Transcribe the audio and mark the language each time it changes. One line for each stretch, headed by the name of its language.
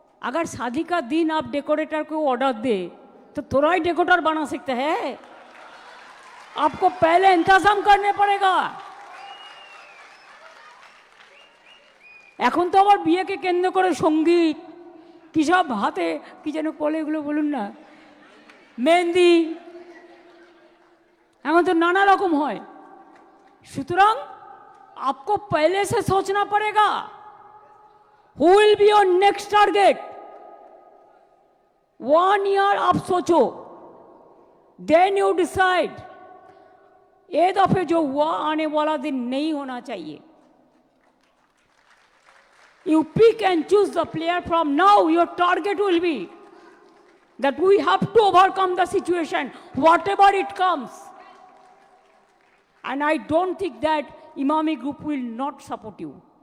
Hindi: अगर शादी का दिन आप डेकोरेटर को ऑर्डर दे तो थोड़ा ही डेकोरेटर बना सकते हैं, आपको पहले इंतजाम करने पड़ेगा।
Bangla: এখন তো আবার বিয়েকে কেন্দ্র করে সঙ্গীত কি সব হাতে কি যেন বলে, এগুলো বলুন না, মেহেন্দি, এখন তো নানা রকম হয়।
Hindi: সুতরাং आपको पहले से सोचना पड़ेगा
English: Who will be your next target.
Hindi: 1 year आप सोचो,
English: Then you decide.
Hindi: ये दफे जो हुआ आने वाला दिन नहीं होना चाहिए।
English: You pick and choose the player from now. Your target will be that we have to overcome the situation, whatever it comes. And I don't think that Imami Group will not support you.